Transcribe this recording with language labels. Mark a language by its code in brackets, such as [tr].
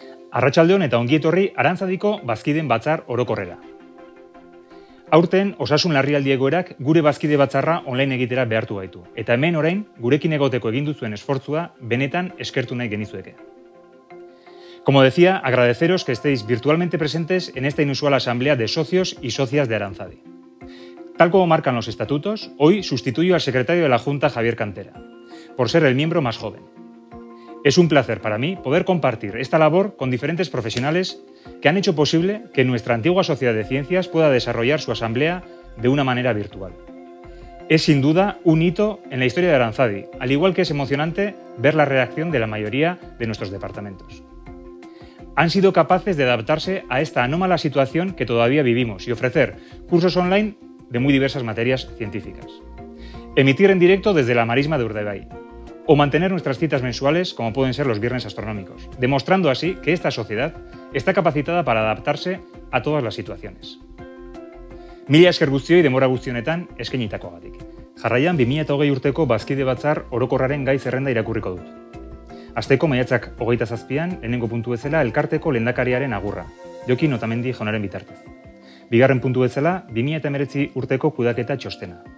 [eu] Arratsaldeon eta ongietorri Aranzadiko bazkideen batzar orokorrera. Aurten osasun larrialdi egoerak gure bazkide batzarra online egitera behartu gaitu, eta hemen orain gurekin egoteko egin duzuen esfortzua benetan eskertu nahi genizueke. [es] Como decía, agradeceros que estéis virtualmente presentes en esta inusual asamblea de socios y socias de Aranzadi. Tal como marcan los estatutos, hoy sustituyo al secretario de la Junta, Javier Cantera, por ser el miembro más joven. Es un placer para mí poder compartir esta labor con diferentes profesionales que han hecho posible que nuestra antigua Sociedad de Ciencias pueda desarrollar su asamblea de una manera virtual. Es sin duda un hito en la historia de Aranzadi, al igual que es emocionante ver la reacción de la mayoría de nuestros departamentos. Han sido capaces de adaptarse a esta anómala situación que todavía vivimos y ofrecer cursos online de muy diversas materias científicas. Emitir en directo desde la marisma de Urdaibai, o mantener nuestras citas mensuales como pueden ser los viernes astronómicos, demostrando así que esta sociedad está capacitada para adaptarse a todas las situaciones. [eu] Mila esker guztioi denbora guzti honetan eskainitakoagatik. Jarraian 2020 urteko bazkide batzar orokorraren gai zerrenda irakurriko dut. Asteko maiatzak 27an lehenengo puntu bezala elkarteko lehendakariaren agurra, Jokin Otamendi jaunaren bitartez. Bigarren puntu bezala 2019 urteko kudaketa txostena.